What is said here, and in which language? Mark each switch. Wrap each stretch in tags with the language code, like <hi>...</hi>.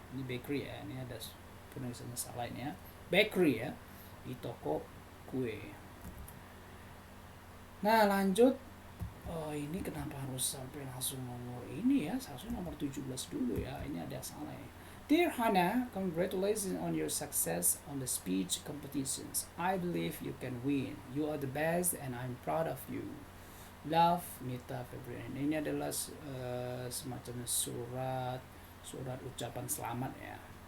<id>Ini bakery ya, ini ada penulisannya salah ini ya. Bakery ya, di toko kue. Nah lanjut, ini kenapa harus sampai langsung nomor ini ya, seharusnya nomor 17 dulu ya, ini ada salah ya.</id> <en>Dear Hannah, congratulations on your success on the speech competitions. I believe you can win. You are the best and I'm proud of you. Love, Mita Febrian.</en> <id>Ini adalah semacam surat ucapan selamat ya.</id>